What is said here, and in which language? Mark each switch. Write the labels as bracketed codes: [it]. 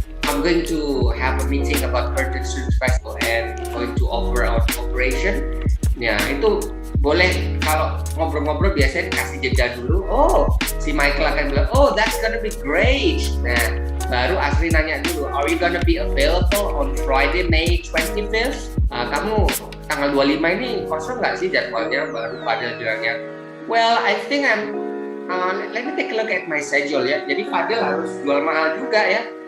[en] I'm going to have a meeting about Curtain Student Festival and going to offer our cooperation. [id] Ya, itu boleh kalau ngobrol-ngobrol biasanya kasih jeda dulu. Oh, si Michael akan bilang, [en] oh that's gonna be great. [id] Nah, baru Asri nanya dulu, [en] are you gonna be available on Friday, May 25th? [id] Kamu tanggal 25 ini kosong nggak sih jadwalnya? Baru Fadel bilangnya, [en] well, I think let me take a look at my schedule ya. [id] Jadi Fadel harus jual mahal juga ya.